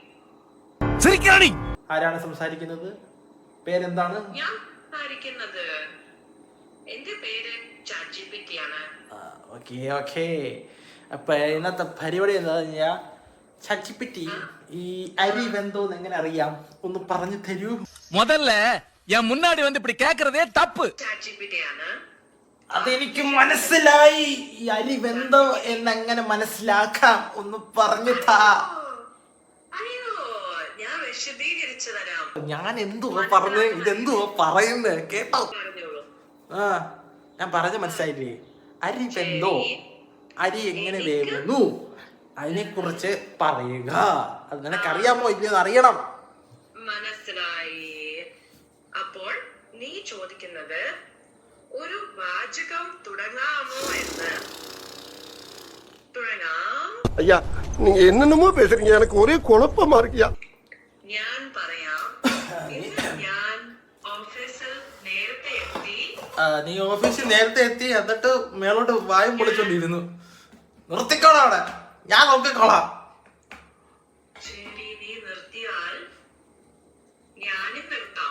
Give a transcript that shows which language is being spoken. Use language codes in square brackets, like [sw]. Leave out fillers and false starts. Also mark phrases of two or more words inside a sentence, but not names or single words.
[ml] ആരാണ് സംസാരിക്കുന്നത്? പേരെന്താണ്? ഞാൻ സംസാരിക്കുന്നത്, എന്റെ പേര് ChatGPT ആണ്. ഓക്കെ. അപ്പൊ ഇന്നത്തെ പരിപാടി എന്താ കഴിഞ്ഞാ, ChatGPT ഈ അരി വെന്തോന്ന് എങ്ങനെ അറിയാം ഒന്ന് പറഞ്ഞു തരൂ. [ta] முதல்ல என் முன்னாடி வந்து இப்படி கேக்குறதே தப்பு. [ml] ChatGPT ആണ്. അതെനിക്ക് മനസ്സിലായി. ഈ അരി വെന്തോ എന്നെങ്ങനെ മനസ്സിലാക്കാം ഒന്ന് പറഞ്ഞു താ. അയ്യോ, ഞാൻ വിശദീകരിച്ചു തരാം. ഞാൻ എന്തുവാ പറഞ്ഞത്, ഇതെന്തുവാ പറയുന്നത് കേട്ടോ? ഞാൻ പറഞ്ഞ മനസ്സിലായില്ലേ? അരി വെന്തോ, അരി എങ്ങനെ വേവുന്നു, അതിനെ കുറിച്ച് പറയുക. അത് നിനക്കറിയാമോ ഇല്ലയോ അറിയണം. മനസ്സിലായി. അപ്പോൾ നീ ചോദിക്കുന്നത് ഒരു വാചകം തുടങ്ങാമോ എന്ന്. തുടങ്ങാം. [ta] ஐயா நீங்க என்னென்னமோ பேசுறீங்க, எனக்கு ஒரே குழப்பமா இருக்கியா. [ml] ഞാൻ പറയാം. ഞാൻ ഓഫീസിൽ നേരത്തെ എത്തി. നീ ഓഫീസിൽ നേരത്തെ എത്തി, എന്നിട്ട് മേലോട്ട് വായും പൊളിച്ചോണ്ടിരുന്നു. നിർത്തിക്കോളാം അവിടെ, ഞാൻ നോക്കിക്കോളാം. ശരി, നീ നിർത്തിയാൽ ഞാനും നിർത്താം.